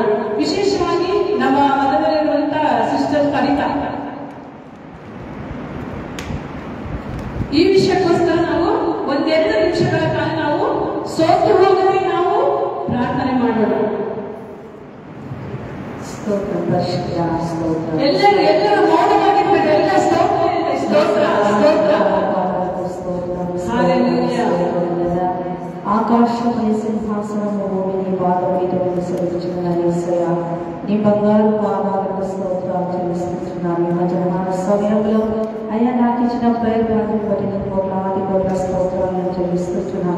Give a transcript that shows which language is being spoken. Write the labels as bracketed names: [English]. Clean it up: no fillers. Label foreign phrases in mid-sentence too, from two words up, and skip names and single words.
[Kannada] ವಿಶೇಷವಾಗಿ ನಮ್ಮ ಮನದಲ್ಲಿರುವಂತಹ ಸಿಸ್ಟರ್ ಕವಿತಾ, ಈ ವಿಷಯಕ್ಕೋಸ್ಕರ ನಾವು ಒಂದೆರಡು ನಿಮಿಷಗಳ ಕಾಲ ನಾವು ಸೋತು ಹೋಗದೆ ನಾವು ಪ್ರಾರ್ಥನೆ ಮಾಡೋಣ. ಎಲ್ಲರೂ ಮೌನವಾಗಿರ್ಬೇಕು. ಎಲ್ಲ ಸ್ತೋತ್ರ. [Telugu] ఆకాశమనే సింహాసనము భూమిని పాదపీఠమును సరిచుచున్నాను యేసయ్య. నీ బంగారు పాదాలకు స్తోత్రాలు చెల్లిస్తున్నాను. ఈ మధ్యాహ్న సమయంలో అయ్యా నాకు ఇచ్చిన ప్రయత్నాన్ని బట్టి నేను కోట్లాది స్తోత్రాలను చెల్లిస్తున్నాను.